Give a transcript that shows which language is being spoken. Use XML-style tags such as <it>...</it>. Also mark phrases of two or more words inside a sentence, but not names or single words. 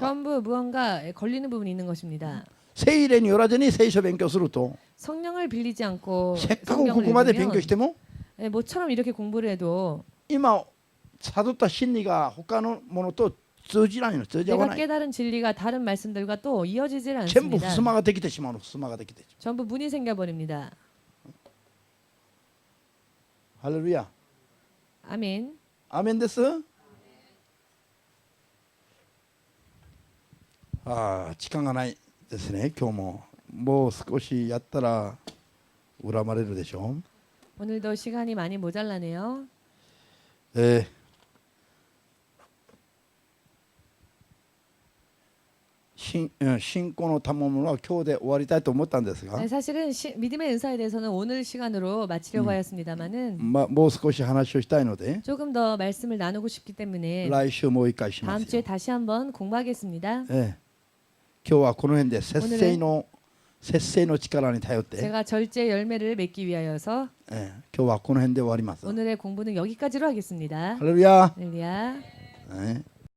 <ko>전부 무언가 걸리는 부분이 있는 것입니다.</ko> <ja>聖霊によらずに聖書を勉強すると</ja> <ko>성령을 빌리지 않고</ko> <ja>せっかくこ</ja> <ko>성경을</ko> <ja>こまで勉強</ja> <ko>읽으면</ko> <ja>しても</ja> <ko>모처럼 이렇게 공부를 해도</ko> <ja>今悟った真理が他のものと通じないの通じ合わ</ja> <ko>내가</ko> <ja>ない</ja> <ko>깨달은 진리가 다른 말씀들과 또 이어지질</ko> <ja>全部</ja> <ko>않습니다.</ko> <ja>襖ができてしまうの襖ができて</ja> <ko>전부 문이 생겨버립니다.</ko> <ja>ハレルヤ</ja> <ko>아멘.</ko> <ja>アーメンです時間がないですね今日ももう少しやったら恨まれるでしょ</ja> <ko>오늘도 시간이 많이 모자라네요.</ko> <ja>信仰の賜物は今日で終わりたいと思ったんですが</ja> <ko>네, 사실은 믿음의 은사에 대해서는 오늘 시간으로 마치려고 하였습니다만은</ko> <ja>もう少し話をしたいので</ja> <ko>조금 더 말씀을 나누고 싶기 때문에</ko> <ja>来週もう一回しま</ja> <ko>다음</ko> <ja>す</ja> <ko>주에</ko> <ja>よ</ja> <ko>다시 한번 공부하겠습니다.</ko> <ja>今日はこの辺で節制の力に頼って</ja> <ko>제가 절제 열매를 맺기 위하여서</ko> <ja>今日はこの辺で終わります。</ja> <ko>오늘의 공부는 여기까지로 하겠습니다.</ko> <ja>ハレルヤ。</ja> <ko>할렐루야.</ko> <ja>ね</ja>